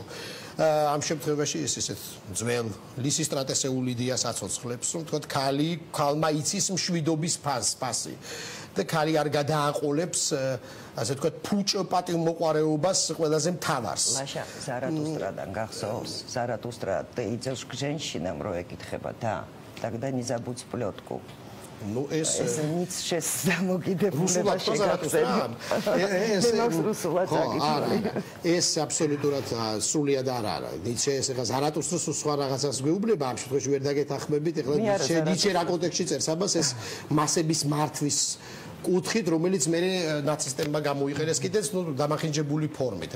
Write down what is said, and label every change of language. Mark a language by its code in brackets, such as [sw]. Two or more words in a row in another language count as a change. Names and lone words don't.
[ka] ამ შემთხვევაში ეს ისეთ ძველ ლისისტრატესეული იდეას აცოცხლებს, რომ თქვა ქალმა იცის მშვიდობის ფასი და ქალი არ გადააყოლებს, ასე თქვა, ფუჭ პატივმოყვარეობას ყველაზე მთავარს. ლაშა ზარათუსტრადან გახსოვს, ზარათუსტრა [ru] идёшь к женщинам, [ka] რო ეკითხება და [ru] тогда не забудь плётку. [ka] Ну ეს ницше დამოკიდებულება შეგახსენებ. ეს აბსოლუტურად სრულიად არ არის. ნიცშე ეს ახლა ზარათუსტრას სხვა რაღაცას გვეუბნება, ამ შემთხვევაში ვერ დაგეთანხმებით. ეხლა ნიცშე რა კონტექსტში წერს ამას, ეს მასების მართვის კუთხით, რომელიც მე ნაცისტებმა გამოიყენეს კიდეც დამახინჯებული ფორმით.